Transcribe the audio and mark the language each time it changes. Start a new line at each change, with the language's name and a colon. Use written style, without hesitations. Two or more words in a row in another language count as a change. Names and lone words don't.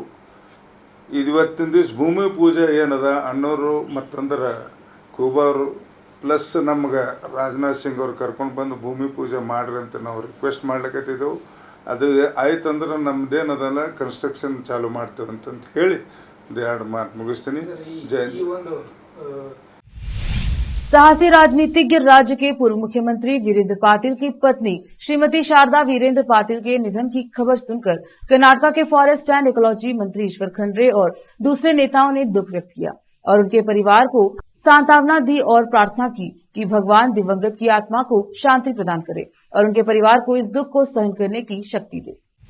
Kannada: ಇವತ್ತಿನ ದಿವಸ ಭೂಮಿ ಪೂಜೆ ಏನದ ಅಣ್ಣವರು ಮತ್ತಂದ್ರೆ ಕೂಬಾರು ಪ್ಲಸ್ ನಮ್ಗೆ ರಾಜನಾಥ್ ಸಿಂಗ್ ಅವ್ರು ಕರ್ಕೊಂಡು ಬಂದು ಭೂಮಿ ಪೂಜೆ ಮಾಡ್ರಿ ಅಂತ ನಾವು ರಿಕ್ವೆಸ್ಟ್ ಮಾಡ್ಲಿಕ್ಕತ್ತಿದ್ದೆವು. ಅದು ಆಯ್ತಂದ್ರೆ ನಮ್ದೇನದಲ್ಲ ಕನ್ಸ್ಟ್ರಕ್ಷನ್ ಚಾಲು ಮಾಡ್ತೇವೆ ಅಂತಂತ ಹೇಳಿ 2 ಮಾತು ಮುಗಿಸ್ತೀನಿ. ಜೈ ಹಿಂದ್.
Hindi: साहसी राजनीतिज्ञ राज्य के पूर्व मुख्यमंत्री वीरेंद्र पाटिल की पत्नी श्रीमती शारदा वीरेंद्र पाटिल के निधन की खबर सुनकर कर्नाटक के फॉरेस्ट एंड इकोलॉजी मंत्री ईश्वर खंड्रे और दूसरे नेताओं ने दुख व्यक्त किया और उनके परिवार को सांत्वना दी और प्रार्थना की कि भगवान दिवंगत की आत्मा को शांति प्रदान करे और उनके परिवार को इस दुख को सहन करने की शक्ति दे।